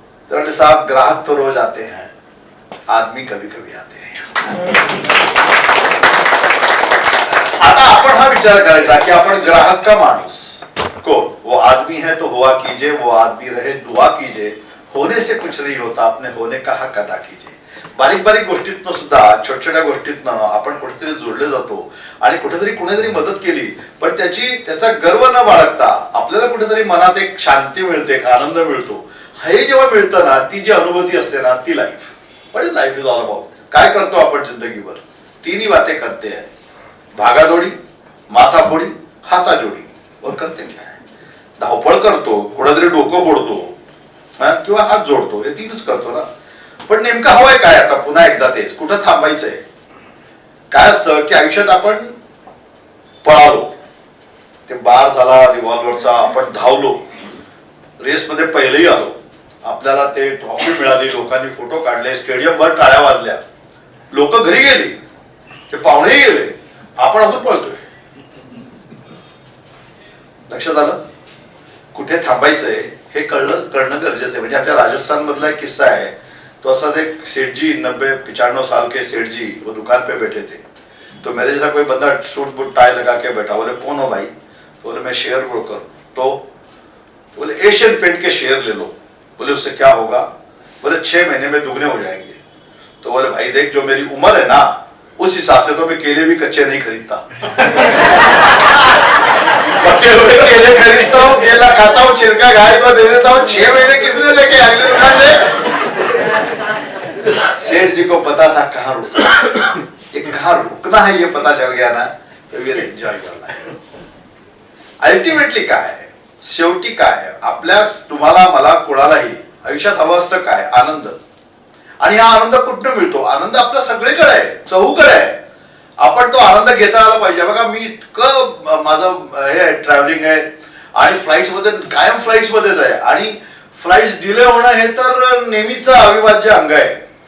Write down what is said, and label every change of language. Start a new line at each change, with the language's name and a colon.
Marathi: तर म्हणले
Hindi: साहब ग्राहक तो रोज आते हैं, आदमी कभी कभी आते हैं.
Marathi: आता आपण हा विचार करायचा की आपण ग्राहक का माणूस कोण?
Hindi: वो आदमी है तो हुआ कीजिए, वो आदमी रहे दुआ कीजिए, होने से कुछ नहीं होता, अपने होने का हक अदा कीजिए.
Marathi: बारीक बारीक गोष्टीतनं सुद्धा छोट्या छोट्या गोष्टीतनं आपण कुठेतरी जोडले जातो आणि कुठेतरी कुणीतरी मदत केली पण त्याचा गर्व न बाळगता आपल्याला कुठेतरी मनात एक शांती मिळते, एक आनंद मिळतो. हे जेव्हा मिळतं ना, ती जी अनुभूती असते ना, ती life.
English: What is life is all about.
Marathi: काय करतो आपण जिंदगीवर?
Hindi: 3 बातें करते हैं, भागादोडी, माथाफोडी, हाताजोडी. और करते क्या है?
Marathi: धावपळ करतो, कुठेतरी डोकं फोडतो किंवा हात जोडतो, हे 3च करतो ना. पण नेमकं हवंय काय आता? पुन्हा एकदा तेच, कुठं थांबायचंय? काय असतं की आयुष्यात आपण पळालो, ते बार झाला रिव्हॉल्व्हरचा, आपण धावलो, रेसमध्ये पहिलेही आलो, आपल्याला ते ट्रॉफी मिळाली, लोकांनी फोटो काढले, स्टेडियमवर टाळ्या वाजल्या, लोक घरी गेली, ते पाहुणेही गेले, आपण अजून पळतोय. लक्षात आलं? कुठे थांबायचंय हे कळणं गरजेचं आहे. म्हणजे आमच्या राजस्थान मधला एक किस्सा आहे.
Hindi: तो
Marathi: असा एक
Hindi: सेठ जी 90-95 साल के सेठ जी वो दुकान पे बैठे थे. तो मेरे जैसा कोई बंदा सूट बूट टाई लगा के बैठा. बोले कौन हो भाई? तो बोले मैं शेयर ब्रोकर. तो बोले एशियन पेंट के शेयर ले लो. बोले उससे क्या होगा? बोले 6 महीने में दुगने हो जाएंगे. तो बोले भाई देख, जो मेरी उम्र है ना उस हिसाब से तो मैं केले भी कच्चे नहीं खरीदता. पके हुए केले खरीदता हूँ, केला खाता हूँ, छिलका गाय को दे देता हूँ. 6 महीने किसने लेके अगली दुकान से? सेठ जी को पता था कहाँ रुकना, ये कहाँ रुकना है ये पता चल गया ना, तो ये एंजॉय करना है.
Marathi: अल्टिमेटली काय, शेवटी काय, आपल्या तुम्हाला मला कोणालाही आयुष्यात हवं असतं काय, आनंद. आणि हा आनंद कुठनं मिळतो? आनंद आपल्या सगळीकडे आहे, चहूकडे आहे. आपण तो आनंद घेता आला पाहिजे. बघा, मी इतकं माझं हे ट्रॅव्हलिंग आहे आणि फ्लाईट्स मध्ये कायम फ्लाईट्स मध्येच आहे आणि फ्लाईट्स डिले होणं हे तर नेहमीचं अविभाज्य अंग आहे.